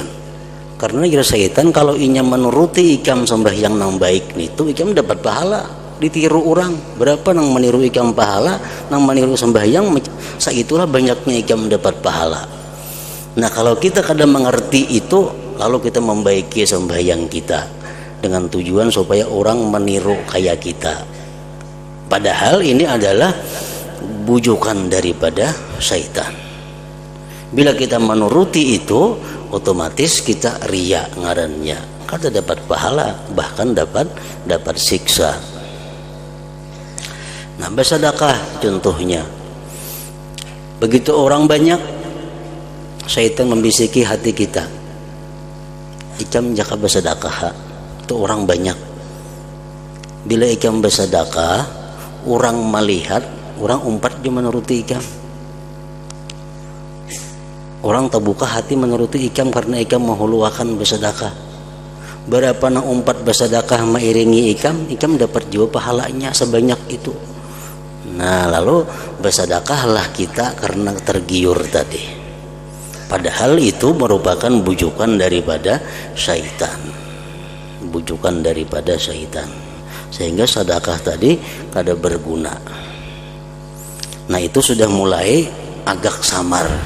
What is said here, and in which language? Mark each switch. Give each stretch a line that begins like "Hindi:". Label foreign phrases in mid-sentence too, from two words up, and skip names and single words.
Banjar: Karena kira syaitan kalau inya menuruti ikam sembahyang nang baik itu ikam dapat pahala. Ditiru orang, berapa nang meniru ikam pahala, nang meniru sembahyang, saitulah banyaknya ikam dapat pahala.
Indonesian: Nah, kalau kita kadang mengerti itu, lalu kita membaiki sembahyang kita dengan tujuan supaya orang meniru kayak kita. Padahal ini adalah bujukan daripada syaitan. Bila kita menuruti itu, otomatis kita riya ngarannya. Kada dapat pahala, bahkan dapat siksa. Nah, bersedekah contohnya. Begitu orang banyak, syaitan membisiki hati kita.
Banjar: Ikam jaka bersedekah, itu orang banyak. Bila ikam bersedekah, orang melihat orang umpat je menuruti ikam. Orang terbuka hati menuruti ikam karena ikam menghuluakan bersedekah. Berapa na umpat bersedekah mengiringi ikam dapat juga pahalanya sebanyak itu.
Indonesian: Nah, lalu bersedekahlah kita karena tergiur tadi. Padahal itu merupakan bujukan daripada syaitan. Bujukan daripada syaitan. Sehingga sedekah tadi kada berguna. Nah, itu sudah mulai agak samar.